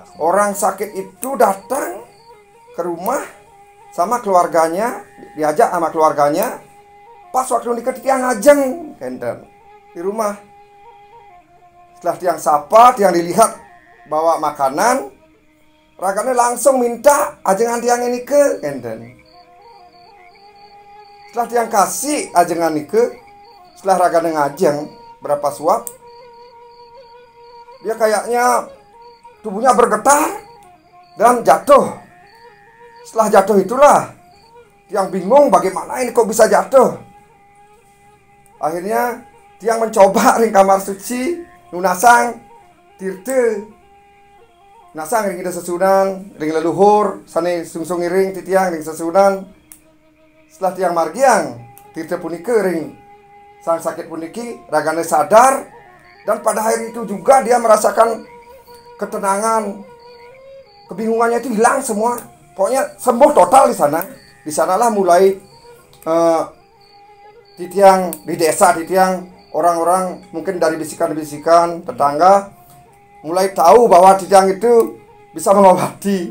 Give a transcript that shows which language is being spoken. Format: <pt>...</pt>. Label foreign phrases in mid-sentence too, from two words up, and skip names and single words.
<id>Orang sakit itu datang ke rumah sama keluarganya, diajak sama keluarganya, pas waktu nikah</id> <ban>Tiang ngajeng</ban> <id>kan di rumah. Setelah Tiang sapa, Tiang dilihat bawa makanan, ragane langsung minta</id> <ban>ajengan Tiang</ban> <id>ini ke enten. Setelah Tiang kasih ajengan ini ke, setelah</id> <ban>ragane ngajeng</ban> <id>berapa suap, dia kayaknya tubuhnya bergetar dan jatuh. Setelah jatuh itulah Tiang bingung bagaimana ini kok bisa jatuh. Akhirnya Tiang mencoba ring kamar suci</id> <ban>nunasang tirte. Nasang ring ida sesunan, ring leluhur, sane sungsung ring titiang ring sesunan.</ban> <id>Setelah</id> <ban>Tiang margiang, tirte punike ring sang sakit puniki, ragane sadar,</ban> <id>dan pada hari itu juga dia merasakan ketenangan, kebingungannya itu hilang semua. Pokoknya sembuh total di sana. Di sanalah mulai Titiang di desa Titiang, orang-orang mungkin dari bisikan-bisikan tetangga mulai tahu bahwa Titiang itu bisa mengobati.</id>